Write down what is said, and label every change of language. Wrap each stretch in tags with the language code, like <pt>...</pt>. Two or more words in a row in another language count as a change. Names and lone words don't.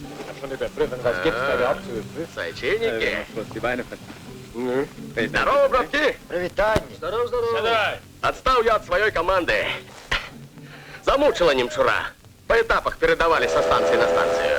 <de>Ich hab schon überprüfen, was gibt's da überhaupt zu überprüfen.</de> <ru>Сочинники. Здорово, Здорово, братки! Привитание. Сюда! Отстал я от своей команды. Замучила немчура. По этапах передавали со станции на станцию.</ru>